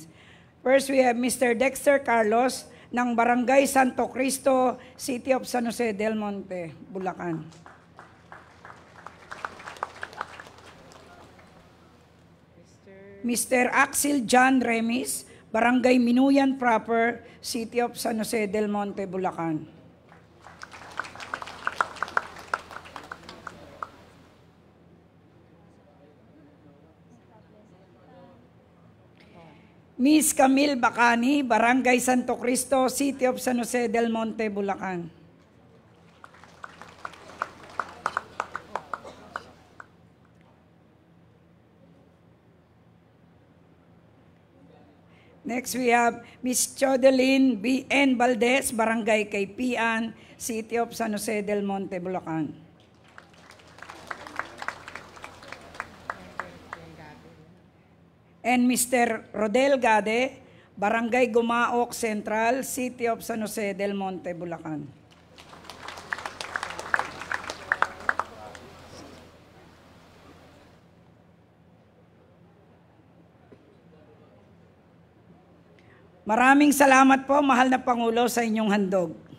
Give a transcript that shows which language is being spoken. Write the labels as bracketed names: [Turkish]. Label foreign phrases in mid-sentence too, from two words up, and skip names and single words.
[English] First, we have Mr. Dexter Carlos ng Barangay Santo Cristo, City of San Jose Del Monte, Bulacan. Mr. Mr. Axel John Remis, Barangay Minuyan Proper, City of San Jose Del Monte, Bulacan. Miss Camille Bacani, Barangay Santo Cristo, City of San Jose Del Monte, Bulacan. Next, we have Miss Chodeline B. N. Valdez, Barangay Kaypian, City of San Jose Del Monte, Bulacan. And Mr. Rodel Gade, Barangay Gumaok Central, City of San Jose Del Monte, Bulacan. [Filipino] Maraming salamat po, mahal na Pangulo, sa inyong handog.